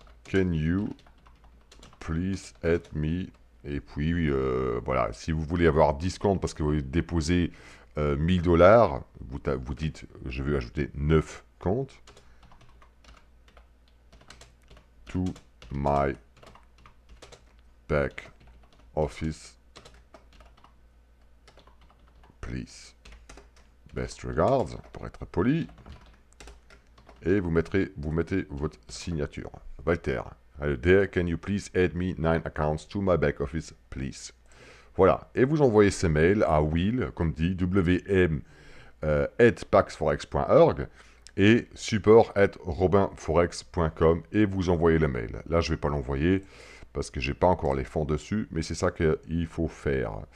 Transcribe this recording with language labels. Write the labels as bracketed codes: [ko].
[en] Can you please help me? [fr] Et puis, voilà. Si vous voulez avoir 10 comptes parce que vous déposez 1000 $, vous dites je veux ajouter 9 comptes. [en] to my back office, please. [fr] Best regards, pour être poli. Et vous mettez votre signature. Walter. [en] There, can you please add me 9 accounts to my back office, please. [fr] Voilà. Et vous envoyez ces mails à Will, comme dit, wm@paxforex.org et support@robinforex.com et vous envoyez le mail. Là, je ne vais pas l'envoyer parce que j'ai pas encore les fonds dessus, mais c'est ça qu'il faut faire.